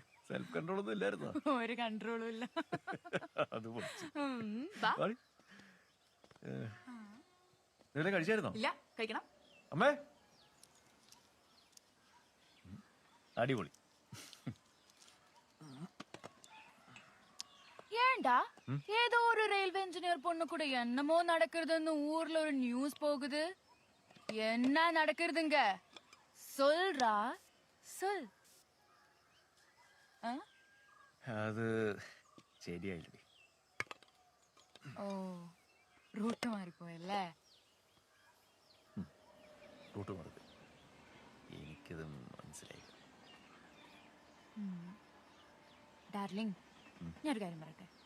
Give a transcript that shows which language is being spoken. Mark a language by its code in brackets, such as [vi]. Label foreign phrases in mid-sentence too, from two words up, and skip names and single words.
[en] self control [ml] ഒന്നും ഇല്ലായിരുന്നോ? ഒരു കൺട്രോളും ഇല്ല. അത് പൊളിച്ച്. വാ. വാടി. ഇതുവരെ കഴിച്ചായിരുന്നോ? ഇല്ല, കഴിക്കണം. അമ്മേ, അടിപൊളി. [ta] ஏண்டா ஏதோ ஒரு [en] railway engineer [ta] பொண்ணு கூட என்னமோ நடக்கிறதுன்னு ஊர்ல ஒரு நியூஸ் போகுது. என்ன நடக்கிறதுங்க? சொல்றா, சொல். [ml] അത് ശരിയായില്ലേ? ഓ, റൂട്ട് മാറിപ്പോയല്ലേ? റൂട്ട് മാറി. എനിക്കത് മനസ്സിലായി. ഡാർലിംഗ്, ഞാനൊരു കാര്യം പറയട്ടെ.